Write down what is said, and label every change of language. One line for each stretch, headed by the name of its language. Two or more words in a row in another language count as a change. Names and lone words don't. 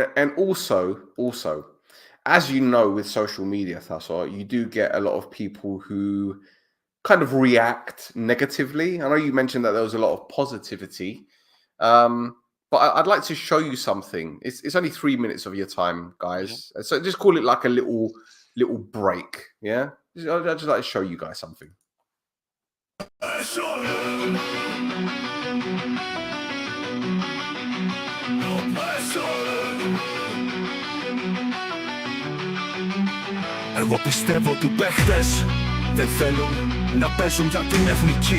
English: And also, as you know, with social media, Thassos, you do get a lot of people who kind of react negatively. I know you mentioned that there was a lot of positivity, but I'd like to show you something. It's only 3 minutes of your time, guys. Yeah. So just call it like a little break. Yeah, I'd just like to show you guys something.
Greek: Εγώ πιστεύω ότι παίχτες δεν θέλουν να παίζουν για την εθνική.